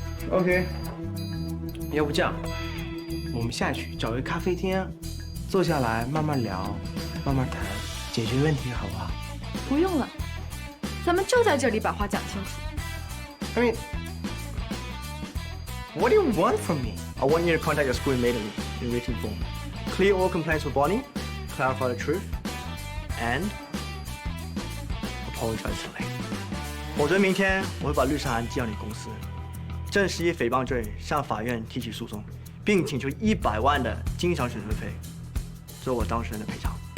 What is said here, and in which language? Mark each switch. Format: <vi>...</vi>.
<zh>OK， 要不这样，我们下去找个咖啡厅，坐下来慢慢聊，慢慢谈，解决问题，好不好？不用了，咱们就在这里把话讲清楚。</zh> <en>I mean, what do you want from me? I want you to contact your school immediately in written form. Clear all complaints with Bonnie, clarify the truth, and apologize to Lane.</en> <zh>否则明天我会把律师函寄到你公司，正式以诽谤罪向法院提起诉讼，并请求100万的经常损失费，作为我当事人的赔偿。</zh>